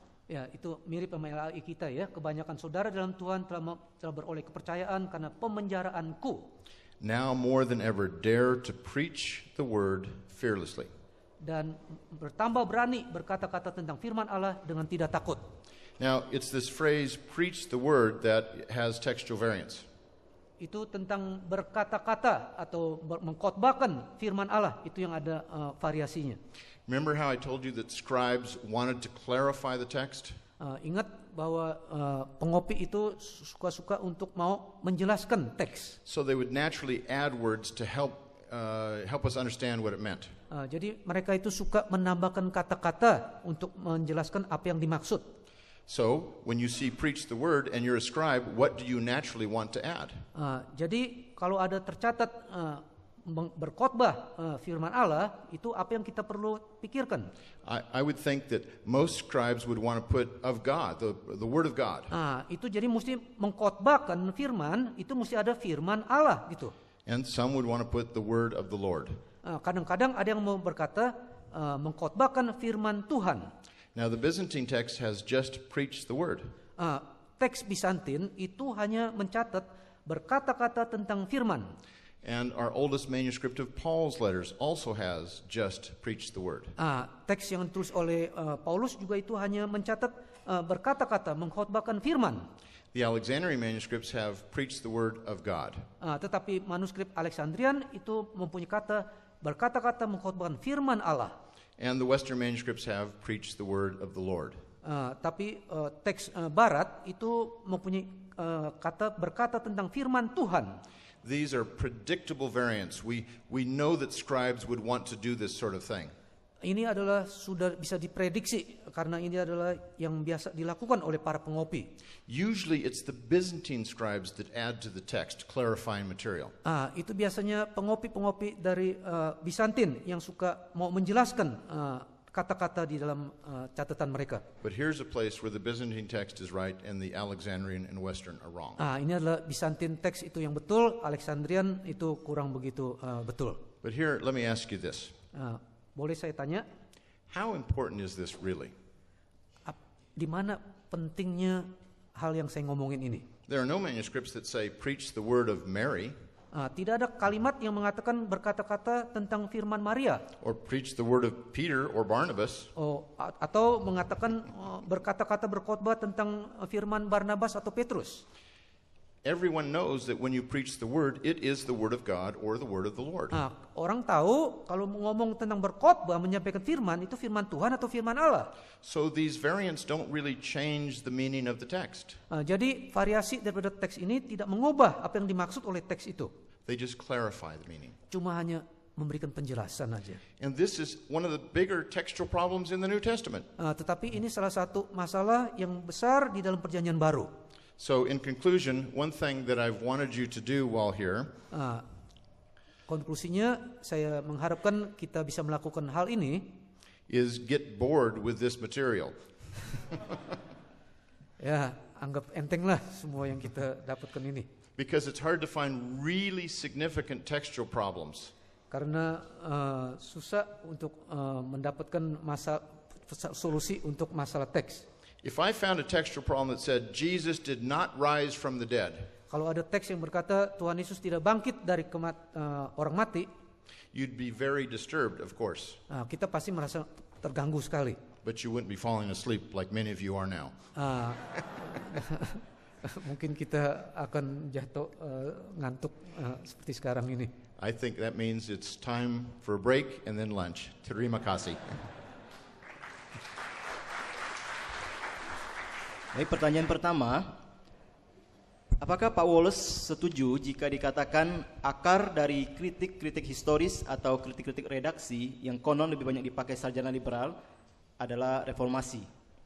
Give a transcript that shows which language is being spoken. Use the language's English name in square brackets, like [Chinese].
[Indonesian] Ya, itu mirip sama LAI kita ya. Kebanyakan saudara dalam Tuhan telah beroleh kepercayaan karena pemenjaraanku. [English] Now more than ever dare to preach the word fearlessly. [Indonesian] Dan bertambah berani berkata-kata tentang firman Allah dengan tidak takut. [English] Now it's this phrase preach the word that has textual variants. [Indonesian] Itu tentang berkata-kata atau mengkhotbahkan firman Allah, itu yang ada variasinya. [English] Remember how I told you that scribes wanted to clarify the text? [Indonesian] Ingat bahwa pengopi itu suka-suka untuk mau menjelaskan teks. [English] So they would naturally add words to help us understand what it meant. [Indonesian] Jadi mereka itu suka menambahkan kata-kata untuk menjelaskan apa yang dimaksud. [English] So when you see preach the word and you're a scribe, what do you naturally want to add? [Indonesian] Jadi kalau ada tercatat berkhotbah firman Allah, itu apa yang kita perlu pikirkan? [English] I would think that most scribes would want to put of God, the word of God. [Indonesian] Itu jadi mesti mengkhotbahkan firman, itu mesti ada firman Allah gitu. [English] And some would want to put the word of the Lord. [Indonesian] Kadang-kadang ada yang mau berkata mengkhotbahkan firman Tuhan. [English] Now the Byzantine text has just preached the word. [Indonesian] Teks Bizantin itu hanya mencatat berkata-kata tentang firman. [English] And our oldest manuscript of Paul's letters also has just preached the word. [Indonesian] Teks yang ditulis oleh Paulus juga itu hanya mencatat berkata-kata, mengkhotbahkan firman. [English] The Alexandrian manuscripts have preached the word of God. [Indonesian] Tetapi manuskrip Alexandrian itu mempunyai kata berkata-kata mengkhotbahkan firman Allah. [English] And the Western manuscripts have preached the word of the Lord. [Indonesian] Tapi teks Barat itu mempunyai kata berkata tentang firman Tuhan. [English] These are predictable variants. We know that scribes would want to do this sort of thing. [Indonesian] Ini adalah sudah bisa diprediksi karena ini adalah yang biasa dilakukan oleh para pengopi. [English] Usually it's the Byzantine scribes that add to the text, clarifying material. [Indonesian] Itu biasanya pengopi-pengopi dari Bizantin yang suka mau menjelaskan kata-kata di dalam catatan mereka. [English] But here's a place where the Byzantine text is right and the Alexandrian and Western are wrong. [Indonesian] Ini adalah Bizantin teks itu yang betul, Alexandrian itu kurang begitu betul. [English] But here, let me ask you this. [Indonesian] Boleh saya tanya? [English] How important is this really? [Indonesian] Di mana pentingnya hal yang saya ngomongin ini? [English] There are no manuscripts that say preach the word of Mary. [Indonesian] Tidak ada kalimat yang mengatakan berkata-kata tentang firman Maria. [English] Or preach the word of Peter or Barnabas. [Indonesian] Atau mengatakan berkata-kata berkhotbah tentang firman Barnabas atau Petrus. [English] Everyone knows that when you preach the word, it is the word of God or the word of the Lord. [Indonesian] Orang tahu kalau ngomong tentang berkhotbah, menyampaikan firman, itu firman Tuhan atau firman Allah. [English] So these variants don't really change the meaning of the text. [Indonesian] Jadi variasi daripada teks ini tidak mengubah apa yang dimaksud oleh teks itu. [English] They just clarify the meaning. [Indonesian] Cuma hanya memberikan penjelasan aja. [English] And this is one of the bigger textual problems in the New Testament. [Indonesian] Tetapi ini salah satu masalah yang besar di dalam Perjanjian Baru. [English] So in conclusion, one thing that I've wanted you to do while here [Indonesian] konklusinya saya mengharapkan kita bisa melakukan hal ini [English] is get bored with this material. [Indonesian] Ya, anggap enteng lah semua yang kita dapatkan ini. [English] Because it's hard to find really significant textual problems. [Indonesian] Karena susah untuk mendapatkan solusi untuk masalah teks. [English] If I found a textual problem that said Jesus did not rise from the dead, [Indonesian] kalau ada teks yang berkata Tuhan Yesus tidak bangkit dari orang mati, [English] you'd be very disturbed, of course. [Indonesian] Kita pasti merasa terganggu sekali. [English] But you wouldn't be falling asleep like many of you are now. [Indonesian] Mungkin kita akan jatuh ngantuk seperti sekarang ini. [English] I think that means it's time for a break and then lunch. [Indonesian] Terima kasih. Baik, pertanyaan pertama, apakah Pak Wallace setuju jika dikatakan akar dari kritik-kritik historis atau kritik-kritik redaksi yang konon lebih banyak dipakai sarjana liberal adalah reformasi?